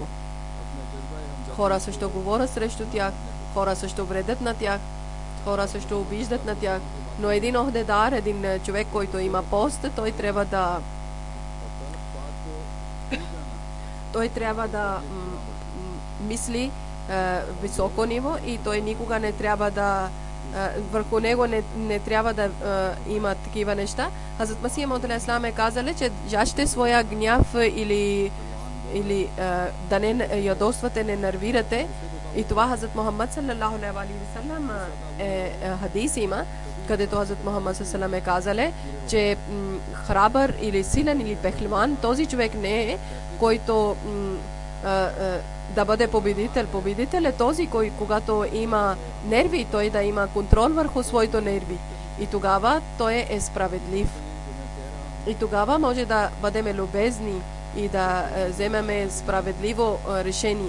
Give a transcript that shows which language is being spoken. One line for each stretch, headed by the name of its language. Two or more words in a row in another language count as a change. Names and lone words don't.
Bulgarian: Хора също говорят срещу тях, хора също вредят на тях, хора също обиждат на тях, но един охдедар, един човек, който има пост, той трябва да мисли високо ниво, и той никога не трябва да върху него не трябва да има такива неща. Хазрат Масия Мауд алейхиссалам е казали, че жажте своя гняв или да не ядосвате, не нервирате. И това Хазрат Мухаммад
Arabic: صلى الله عليه وسلم
Bulgarian: хадис има, където Хазрат Мухаммад
Arabic: صلى الله عليه وسلم
Bulgarian: е казали, че храбър или силен или пехлеван, този човек не е, който да бъде победител. Победител е този, който когато има нерви, той да има контрол върху своите нерви. И тогава той е справедлив. И тогава може да бъдем любезни и да вземем справедливо решение.